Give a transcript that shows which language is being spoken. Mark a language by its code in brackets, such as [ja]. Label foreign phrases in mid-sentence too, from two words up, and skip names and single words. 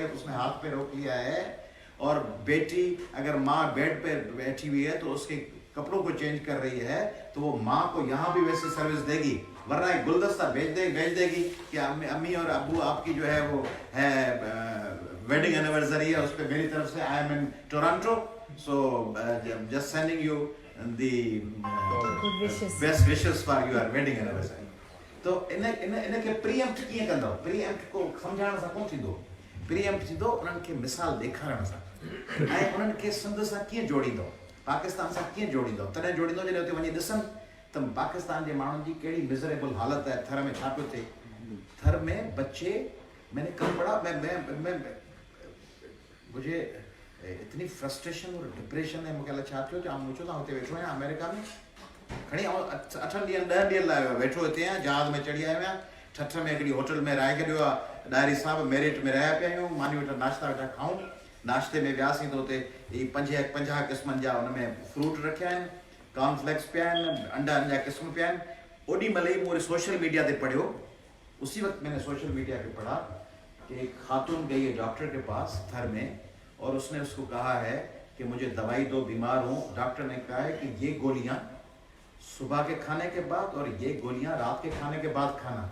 [ur] ہے تو اس نے ہاتھ پہ روک لیا ہے، اور بیٹی اگر ماں بیڈ پہ بیٹھی ہوئی ہے تو اس کے کپڑوں کو چینج کر رہی ہے، تو وہ ماں کو یہاں بھی ویسی سروس دے گی، ورنہ ایک گلدستہ بھیج دے گی کہ امی اور ابو آپ کی جو ہے وہ ہے [en] wedding anniversary [ur] ہے، اس پر میری طرف سے [en] I am in Toronto, so just sending you the best wishes for your wedding anniversary. [sd] तो इनके प्रीएम्प्ट कीअं कंदव? प्रीएम्प्ट को सम्झाइण सां कोन थींदो, प्रीएम्प्ट थींदो उन्हनि खे मिसाल ॾेखारण सां, ऐं उन्हनि खे सिंध सां कीअं जोड़ींदो, पाकिस्तान सां कीअं जोड़ींदो? तॾहिं जोड़ींदो जॾहिं उते वञी ॾिसनि त पाकिस्तान जे माण्हुनि जी कहिड़ी मिज़रेबल हालत है। थर में छा पियो थिए? [ur] تھر میں بچے، میں نے کل پڑھا، میں مجھے اتنی فرسٹریشن اور ڈپریشن ہے, [sd] मूंखे छा थियो त मूं चयो त हुते वेठो आहियां अमेरिका में, खणी 8 ॾींहंनि 10 ॾींहंनि लाइ वेठो हिते आहियां, जहाज़ में चढ़ी आयो आहियां, ठठ में हिकिड़ी होटल में रहाए छॾियो आहे, डायरी साहब मेरिट में रहिया पिया आहियूं, मानी वेठा नाश्ता वेठा खाऊं, नाश्ते में वियासीं त हुते 50 क़िस्मनि जा हुन में फ्रूट रखिया आहिनि, कॉर्नफ्लेक्स पिया आहिनि, अंडा जा क़िस्म पिया आहिनि। ओॾी महिल ई मूं सोशल मीडिया ते पढ़ियो, [ur] اسی وقت میں نے سوشل میڈیا پہ پڑھا کہ ایک خاتون گئی ہے ڈاکٹر کے پاس تھر میں، اور اس نے اس کو کہا ہے کہ مجھے دوائی دو، بیمار ہوں. ڈاکٹر نے کہا ہے کہ یہ گولیاں صبح کے کھانے کے بعد اور یہ گولیاں رات کے کھانے کے بعد کھانا.